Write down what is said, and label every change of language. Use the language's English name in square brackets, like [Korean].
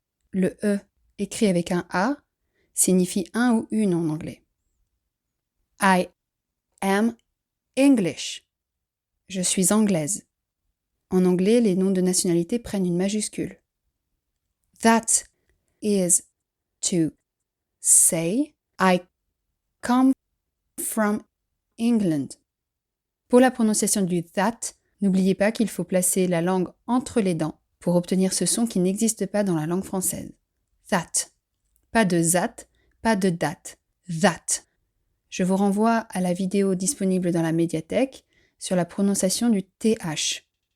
[French] Le E, écrit avec un A, signifie un ou une en anglais. [English] I am English. [French] Je suis anglaise. En anglais, les noms de nationalité prennent une majuscule. [English] That is to say, I come from England. [French] Pour la prononciation du that, n'oubliez pas qu'il faut placer la langue entre les dents pour obtenir ce son qui n'existe pas dans la langue française. That. Pas de that, pas de that. That. Je vous renvoie à la vidéo disponible dans la médiathèque sur la prononciation du TH.